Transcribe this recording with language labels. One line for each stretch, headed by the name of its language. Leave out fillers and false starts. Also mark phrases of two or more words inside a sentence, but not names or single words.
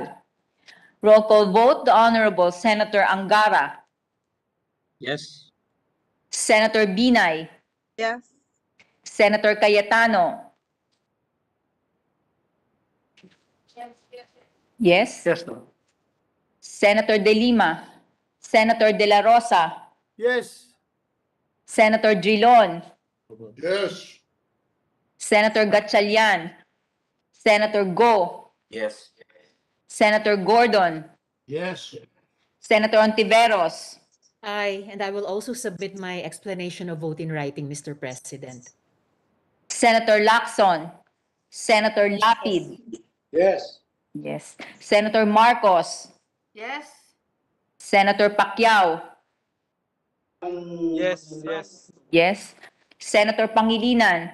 English: Roll call vote, the Honorable Senator Angara, Yes. Senator Binay, Yes. Senator Cayetano. Yes. Yes, no. Senator De Lima, Senator De La Rosa, Yes. Senator Drilon, Yes. Senator Gatchalian, Senator Go, Yes. Senator Gordon, Yes. Senator Ontiveros, Aye, and I will also submit my explanation of vote in writing, Mr. President. Senator Lacson, Senator Lapid, Yes. yes, Senator Marcos, Yes. Senator Pacquiao, Yes. Yes. yes, Senator Pangilinan,